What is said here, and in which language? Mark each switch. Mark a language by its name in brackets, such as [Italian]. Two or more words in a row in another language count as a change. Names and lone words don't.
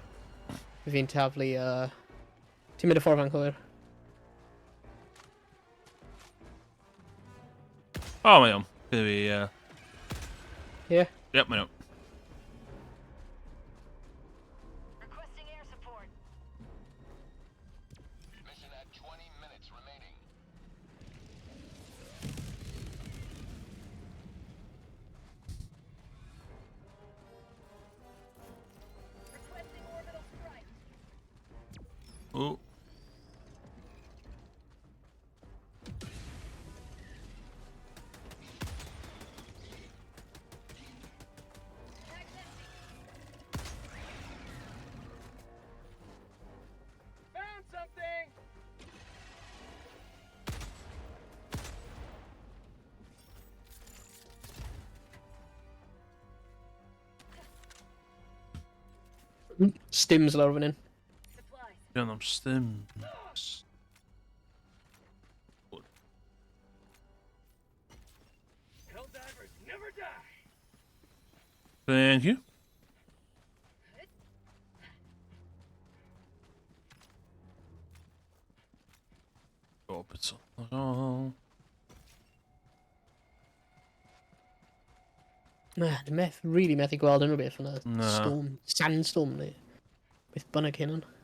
[Welsh] Fi'n taflu, ti'n mynd y ffordd fan cywir? Oh, mae o'n. [English] Gonna be, Yeah. Yep, [Welsh] mae o'n. [English] Requesting air support. Mission at 20 minutes remaining. Requesting orbital strike. Oh. Mag's empty. Found something. [Welsh] Stims lawr fan hyn. [English] Supplies. [Welsh] Diolch am stims. [English] Helldivers never die. Thank you. Orbital. Oh. [Welsh] Na, dwi'n really methu gweld unrhyw beth fan y Na. storm, sandstorm neu beth bynnag hyn.